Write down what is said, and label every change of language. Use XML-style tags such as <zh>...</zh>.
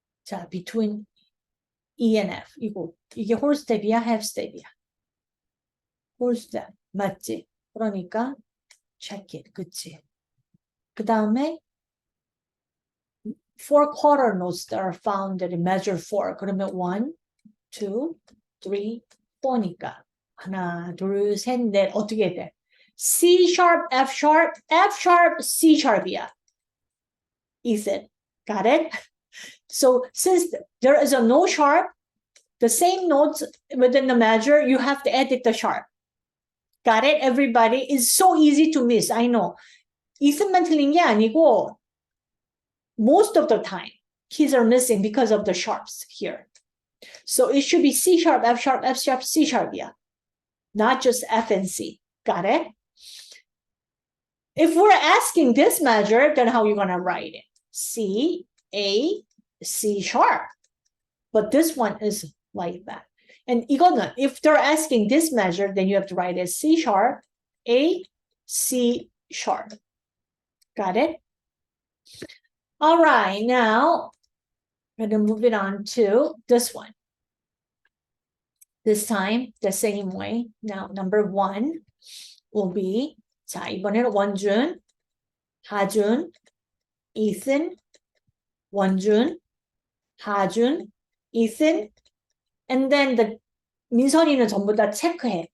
<en>자, between E and F.</en> <ko>이게</ko> <en>whole step이야, half step이야? whole step. 맞지?</en> <ko>그러니까</ko> <en>check it.</en> <ko>그치?</ko> <en>그 다음에 four quarter notes that are found in measure 4.</en> <ko>그러면 1, 2, 3, 4니까 하나, 둘, 셋, 넷 어떻게 돼?</ko> <en>C sharp, F sharp, F sharp, C sharp이야. Ethan, got it? So since there is a no sharp, the same notes within the measure, you have to edit the sharp. Got it, everybody? It's so easy to miss, I know.</en> <ko>Ethan만 틀린 게 아니고</ko> <en>most of the time, kids are missing because of the sharps here. So it should be C sharp, F sharp, F sharp, C sharp, yeah. Not just F and C. Got it? If we're asking this measure, then how are you going to write it? C, A, C sharp. But this one is like that. And</en> <ko>이거는,</ko> <en>if they're asking this measure, then you have to write it C sharp, A, C sharp. Got it? All right, now I'm going to move it on to this one. This time, the same way. Now, number 1 will be, 자, 이번에는 원준, 하준, Ethan, 원준, 하준, Ethan, and then the</en> <ko>민선이는 전부 다 체크해.</ko>